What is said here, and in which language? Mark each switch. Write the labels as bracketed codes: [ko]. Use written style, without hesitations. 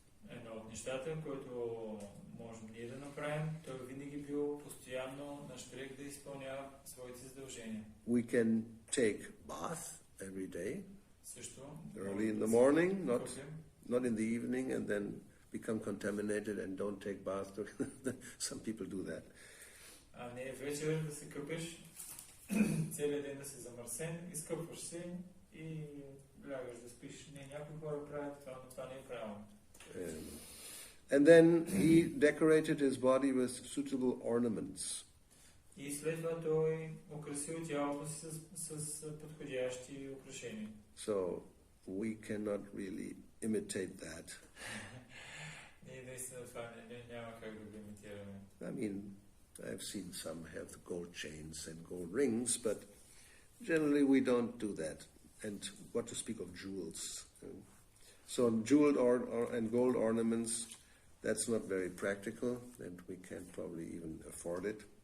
[bg] Едно от нещата, което можем ние да направим, той винаги бил постоянно на щрек да изпълнява своите задължения. [en] We can take bath every day, [bg] също, [en] early in the morning, not in the evening, and then become contaminated and don't take bath. Some people do that. [bg] А не вечер да се къпеш, целият ден да си замърсен, изкъпваш се и лягаш да спиш. Не, някои хора правят това, но това не е правилно. [en] And then he decorated his body with suitable ornaments. [bg] И след това той украсил тялото си с подходящи украшения. [en] So we cannot really imitate that. [bg] Ние наистина това няма как да го имитираме. [en] I mean, I've seen some have gold chains and gold rings, but generally we don't do that. And what to speak of jewels. So jeweled and gold ornaments, that's not very practical, and we can't probably even afford it.